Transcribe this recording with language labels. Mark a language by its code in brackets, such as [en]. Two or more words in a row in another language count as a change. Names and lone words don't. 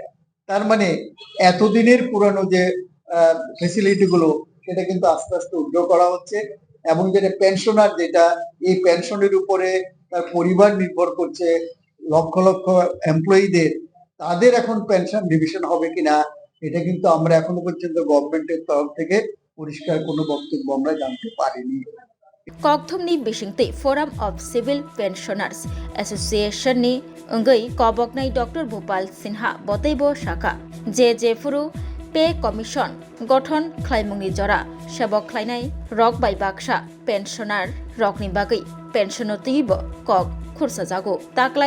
[bn] তার মানে এতদিনের পুরানো যে ফেসিলিটি গুলো সেটা কিন্তু আস্তে আস্তে উদ্যোগ করা হচ্ছে এবং যেটা পেনশনার যেটা এই পেনশনের উপরে তার পরিবার নির্ভর করছে, লক্ষ লক্ষ এমপ্লয়ীদের তাদের এখন পেনশন ডিভিশন হবে কিনা এটা কিন্তু আমরা এখনো পর্যন্ত গভর্নমেন্টের তরফ থেকে পরিষ্কার কোনো বক্তব্য আমরা জানতে পারিনি। [trp] कक्थुमनि बिसिंगते फोरम अफ सिभिल पेन्शनार्स एसोसिएशननि अंगै कबकनाय डॉक्टर भूपाल सिन्हा बतैबो शाखा जे फुरु [en] pay commission [trp] गठन ख्लाइमुंनि जरा सेबक ख्लाइनाय रक बाय बाक्सा पेन्शनार रकनि बागै पेन्शन तैबो कक खुरसा जागो ताकलाय